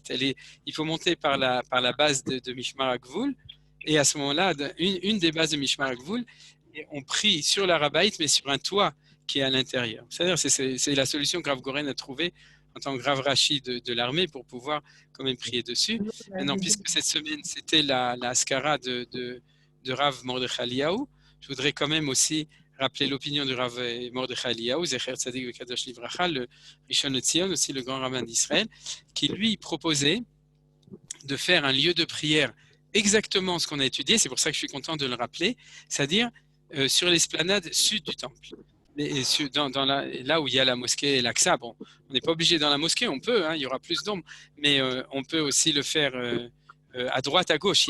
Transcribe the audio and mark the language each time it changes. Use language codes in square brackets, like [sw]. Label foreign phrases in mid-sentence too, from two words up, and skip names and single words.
[fr] Il faut monter par la base de Mishmar HaGvul, et à ce moment-là, une des bases de Mishmar HaGvul, on prie sur le Harabait, mais sur un toit qui est à l'intérieur. C'est-à-dire, c'est la solution que Rav Goren a trouvée en tant que [he] רב ראשי [fr] de l'armée pour pouvoir quand même prier dessus. Maintenant, puisque cette semaine, c'était la Askara de Rav Mordechai Eliyahu, je voudrais quand même aussi rappeler l'opinion du Rav Mordechai Eliyahu, [he] זכר צדיק וקדוש לברכה, [fr] le Rishon LeZion, aussi le grand rabbin d'Israël, qui lui proposait de faire un lieu de prière exactement ce qu'on a étudié, c'est pour ça que je suis content de le rappeler, c'est-à-dire sur l'esplanade sud du temple. Là où il y a la mosquée et l'Aqsa, bon, on n'est pas obligé dans la mosquée, on peut, il y aura plus d'ombre, mais on peut aussi le faire à droite, à gauche.